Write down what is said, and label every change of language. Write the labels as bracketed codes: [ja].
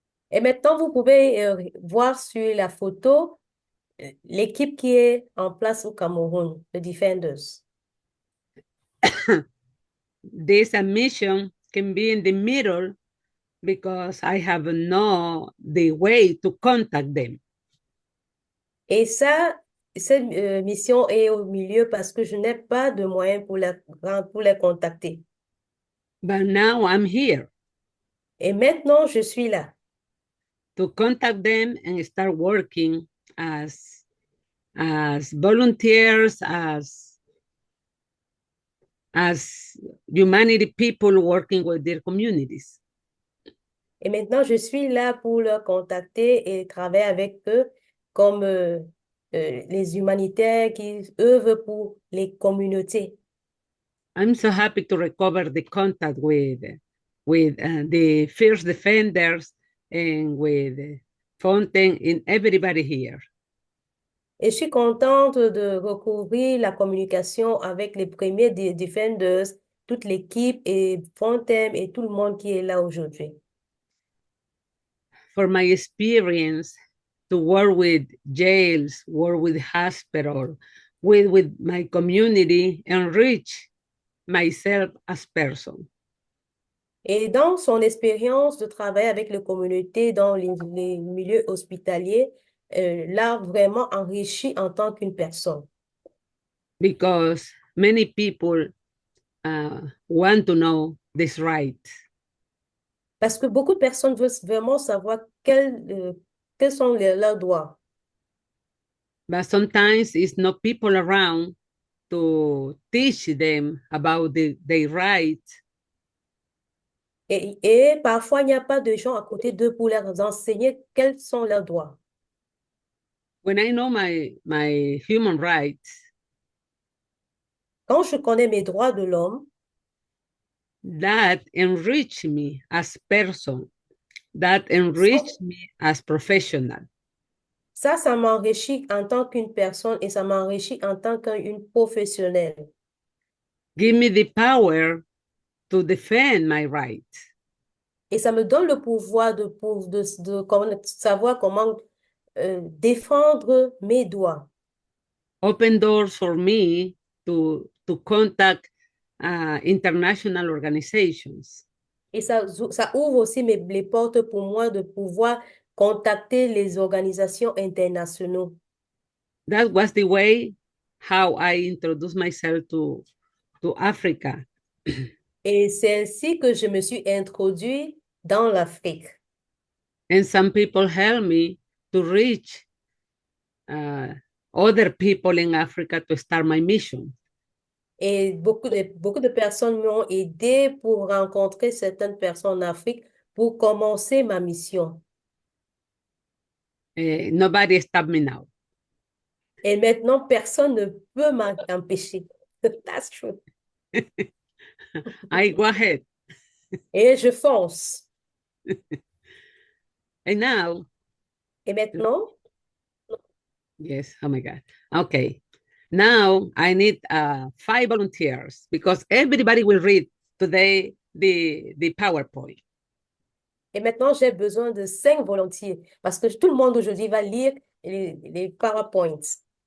[fr] Et maintenant, vous pouvez voir sur la photo l'équipe qui est en place au Cameroun, the Defenders. [en] This mission can be in the middle because I have no the way to contact them. [fr] Et ça, cette mission est au milieu parce que je n'ai pas de moyens pour les contacter. [en] But now I'm here. [fr] Et maintenant, je suis là. [en] To contact them and start working as volunteers, as humanity people working with their communities. [fr] Et maintenant, je suis là pour leur contacter et travailler avec eux comme les humanitaires qui œuvrent pour les communautés. [en] I'm so happy to recover the contact with the first defenders and with Fontaine and everybody here. [fr] Et je suis contente de recouvrir la communication avec les premiers defenders, toute l'équipe et Fontaine et tout le monde qui est là aujourd'hui. [en] For my experience to work with jails, work with hospital, with my community, enrich myself as person. [fr] Et dans son expérience de travail avec les communautés dans les milieux hospitaliers, l'a vraiment enrichi en tant qu'une personne. [en] Because many people want to know this right. [fr] Parce que beaucoup de personnes veulent vraiment savoir quels sont leurs droits. [en] But sometimes it's not people around to teach them about their rights. [fr] Et parfois, il n'y a pas de gens à côté d'eux pour leur enseigner quels sont leurs droits. [en] When I know my human rights, [fr] Quand je connais mes droits de l'homme, [en] that enrich me as person, that enrich me as professional. [fr] ça m'enrichit en tant qu'une personne et ça m'enrichit en tant qu'une professionnelle. [en] Give me the power to defend my rights. [fr] Et ça me donne le pouvoir de savoir comment défendre mes droits. [en] Open doors for me to contact international organizations. [fr] Et ça ouvre aussi les portes pour moi de pouvoir contacter les organisations internationales. [en] That was the way how I introduced myself to Africa. [fr] Et c'est ainsi que je me suis introduit dans l'Afrique. [en] And some people helped me to reach other people in Africa to start my mission. [fr] Et beaucoup de personnes m'ont aidé pour rencontrer certaines personnes en Afrique pour commencer ma mission. [en] Nobody stopped me now. [fr] Et maintenant, personne ne peut m'empêcher. [en] That's true. I go ahead. [fr] Et je fonce. [en] And now. [fr] Et maintenant. [en] Yes, oh my God. Okay. Now I need 5 volunteers because everybody will read today the PowerPoint. [fr] Et maintenant, j'ai besoin de 5 volontiers parce que tout le monde aujourd'hui va lire les PowerPoints.